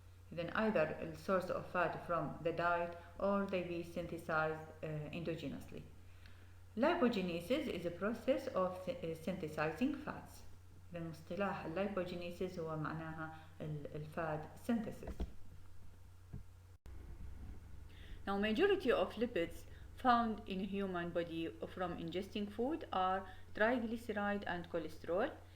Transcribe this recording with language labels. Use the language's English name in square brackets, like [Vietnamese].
[English] Then either a source of fat from the diet or they be synthesized endogenously. Lipogenesis is a process of synthesizing fats. [Arabic] إذن مصطلح lipogenesis هو معناها الفات synthesis. [English] Now majority of lipids found in a human body from ingesting food are triglyceride and cholesterol.